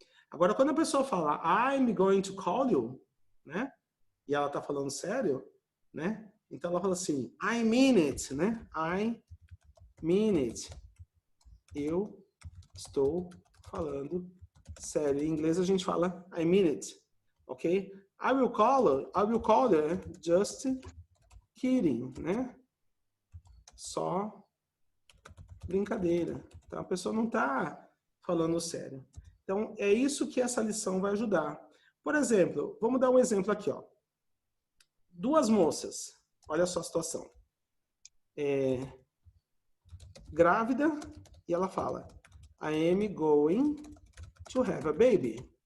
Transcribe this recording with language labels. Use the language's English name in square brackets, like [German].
[Portuguese] Agora, quando a pessoa fala [English] I'm going to call you, [Portuguese] né? E ela está falando sério, né? Então ela fala assim, [English] I mean it, [Portuguese] né? [English] I mean it. [Portuguese] Eu estou falando sério. Em inglês a gente fala I mean it, ok? [English] I will call you, just kidding, né? [Portuguese] Só brincadeira. Então a pessoa não está falando sério. Então é isso que essa lição vai ajudar. Por exemplo, vamos dar um exemplo aqui, ó. Duas moças, olha só a situação. Grávida, e ela fala, [English] I am going to have a baby.